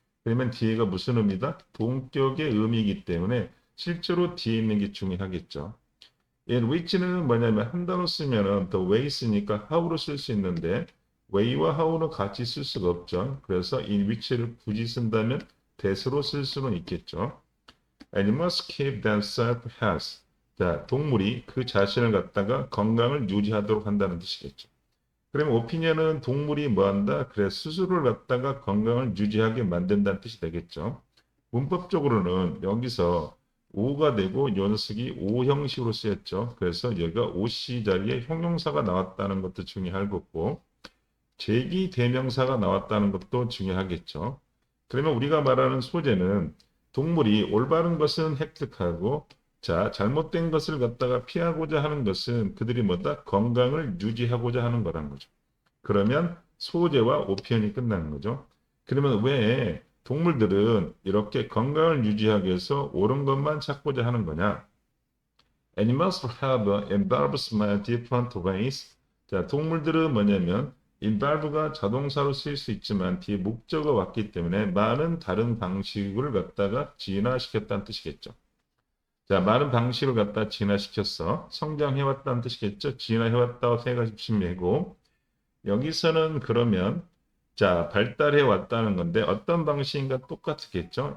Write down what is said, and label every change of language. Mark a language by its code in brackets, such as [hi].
[ko] 그러면 뒤에가 무슨 의미다? 동격의 의미이기 때문에 실제로 뒤에 있는 게 중요하겠죠. in which는 뭐냐면 한 단어 쓰면은 the way 쓰니까 how로 쓸 수 있는데 way와 how는 같이 쓸 수가 없죠. 그래서 in which를 굳이 쓴다면 that으로 쓸 수는 있겠죠. [en] Animals keep themselves healthy. [ko] 자, 동물이 그 자신을 갖다가 건강을 유지하도록 한다는 뜻이겠죠. 그러면 오피니언은 동물이 뭐 한다? 그래, 스스로를 갖다가 건강을 유지하게 만든다는 뜻이 되겠죠. 문법적으로는 여기서 오가 되고 요 녀석이 오 형식으로 쓰였죠. 그래서 여기가 오씨 자리에 형용사가 나왔다는 것도 중요할 거고 제기 대명사가 나왔다는 것도 중요하겠죠. 그러면 우리가 말하는 소재는 동물이 올바른 것은 획득하고 잘못된 것을 갖다가 피하고자 하는 것은 그들이 뭐다? 건강을 유지하고자 하는 거란 거죠. 그러면 소재와 오피언이 끝나는 거죠. 그러면 왜 동물들은 이렇게 건강을 유지하기 위해서 옳은 것만 찾고자 하는 거냐? [en] Animals have involved many different ways. [ko] 자, 동물들은 뭐냐면 involve가 자동사로 쓰일 수 있지만 뒤에 목적어가 왔기 때문에 많은 다른 방식을 갖다가 진화시켰다는 뜻이겠죠. 자, 많은 방식을 갖다 진화시켰어. 성장해왔다는 뜻이겠죠. 진화해왔다고 생각하시면 되고 여기서는 그러면 발달해 왔다는 건데 어떤 방식인가 똑같겠죠.